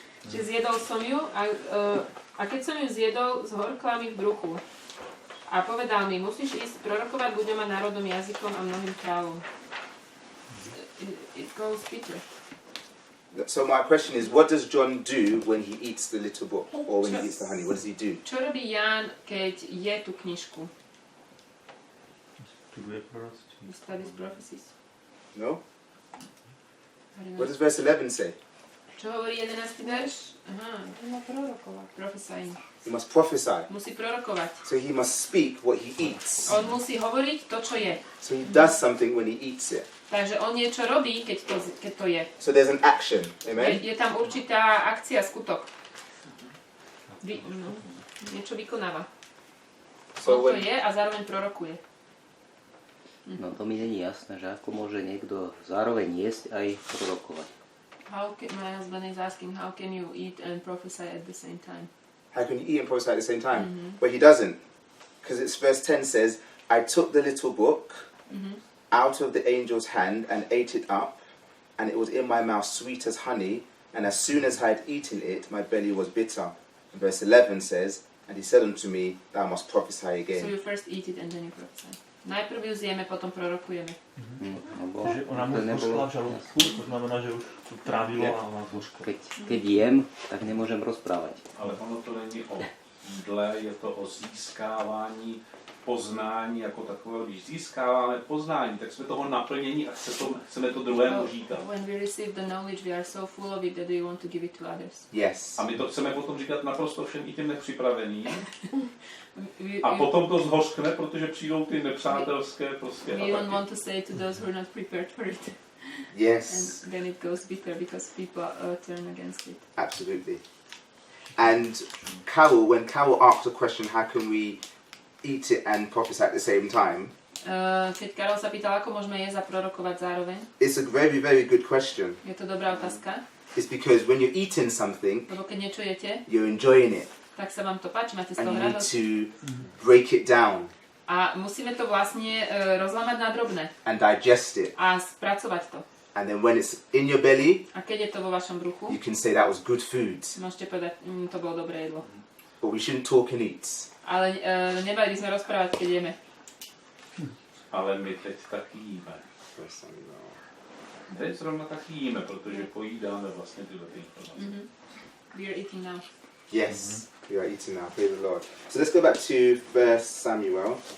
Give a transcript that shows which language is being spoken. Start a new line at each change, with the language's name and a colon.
Slovak: Čiže zjedol som ju a keď som ju zjedol, zhorkla mi v bruchu. A povedal mi, musíš ísť prorokovať ľuďom a národom jazykom a mnohým kráľom.
English: It goes bitter. So my question is, what does John do when he eats the little book or when he eats the honey? What does he do?
Slovak: Čo robí Ján, keď je tú knižku?
English: He studies prophecies. No? What does verse 11 say?
Slovak: Čo hovorí 11. verš? Aha,
English: prophesying. He must prophesy.
Slovak: Musí prorokovať.
English: So he must speak what he eats.
Slovak: On musí hovoriť to, čo je.
English: So he does something when he eats it.
Slovak: Takže on niečo robí, keď to je.
English: So there's an action. Amen?
Slovak: Je tam určitá akcia, skutok. Niečo vykonáva.
English: So
Slovak: On to
English: when,
Slovak: je a zároveň prorokuje. No to mi není jasné, že ako môže niekto zároveň jesť aj prorokovať.
English: My husband is asking, how can you eat and prophesy at the same time? how can you eat and prophesy at the same time? But he doesn't. Because it's verse 10 says, I took the little book out of the angel's hand and ate it up, and it was in my mouth sweet as honey, and as soon as I had eaten it, my belly was bitter. And verse 11 says, and he said unto me, thou must prophesy again. So you first eat it and then you prophesy.
Slovak: Najprv ju zjeme, potom prorokujeme. Takže ona mu zhořkla v žalúdku, to znamená, že už to trávilo a ona zhořkla. Keď jem, tak nemôžem rozprávať.
Czech: Ale ono to není o jídle, je to o získávání poznání jako takové. Když získáváme poznání, tak jsme toho naplnění a chceme to druhému říkat.
English: When we receive the knowledge, we are so full of it that we want to give it to others. Yes.
Czech: A my to chceme potom říkat naprosto všem i těm nepřipraveným. A potom to zhořkne, protože přijdou ty nepřátelské prostě
English: We don't
Czech: ataky.
English: want to say to those who are not prepared for it. Yes. And then it goes bitter because people turn against it. Absolutely. And Carol, when Carol asked the question, how can we eat it and prophesy at the same time?
Slovak: Keď Karol sa pýtal, ako môžeme jesť a prorokovať zároveň,
English: It's a very, very good question.
Slovak: je to dobrá otázka,
English: It's because when you're eating something,
Slovak: lebo keď niečo jete,
English: you're enjoying it,
Slovak: tak sa vám to páči, máte z
English: and you need
Slovak: radosť.
English: to break it down
Slovak: A musíme to vlastne rozlámať na drobné
English: and digest it.
Slovak: a spracovať to.
English: And then when it's in your belly,
Slovak: A keď je to vo vašom bruchu,
English: you can say that was good food.
Slovak: môžete povedať, to bolo dobré jedlo.
English: But we shouldn't talk and eat.
Slovak: Ale nebali by sme rozprávať, keď jeme.
Czech: Ale my teď taky jíme. Teď zrovna taky jíme, protože pojídáme vlastně tyhle informace.
English: We are eating now. Yes, we are eating now. Praise the Lord. So let's go back to 1 Samuel.